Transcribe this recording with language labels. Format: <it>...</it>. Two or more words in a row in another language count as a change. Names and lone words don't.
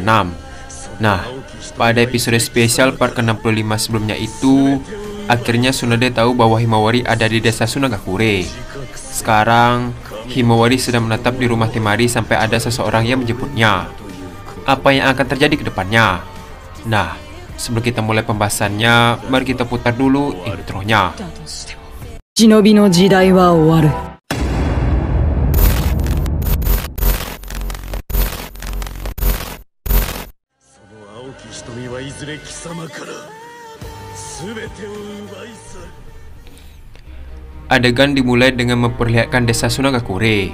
<id>Nah, pada episode spesial part ke-65 sebelumnya itu, akhirnya Tsunade tahu bahwa Himawari ada di desa Sunagakure. Sekarang, Himawari sedang menetap di rumah Temari sampai ada seseorang yang menjemputnya. Apa yang akan terjadi ke depannya? Nah, sebelum kita mulai pembahasannya, mari kita putar dulu intronya.</id> <ja>忍びの時代は終わる。</ja> <id>Adegan dimulai dengan memperlihatkan desa Sunagakure.</id>